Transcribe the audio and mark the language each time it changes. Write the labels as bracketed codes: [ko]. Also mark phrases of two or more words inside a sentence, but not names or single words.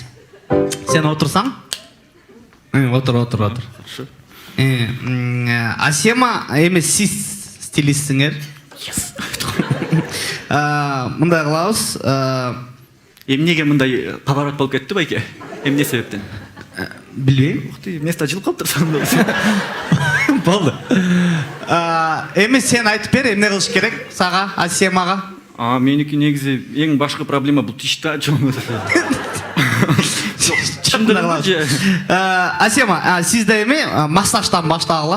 [ky] Сен отурсаң? Отур. [ru] Хорошо. [ky] Асема, эми сиз стилистсиңер. Мындай кылабыз. Эмнеге мындай поворот болуп кетти байке? Эмне себептен? Билбейм. [ru] Ух ты, место [ky] жылып калыптыр. Болду. Эми сен айтып бер, эмне кылыш керек сага, Асемага? Меники негизи эң башкы проблема бул тишта чоң. Асема, сизде эми массаждан баштагыла.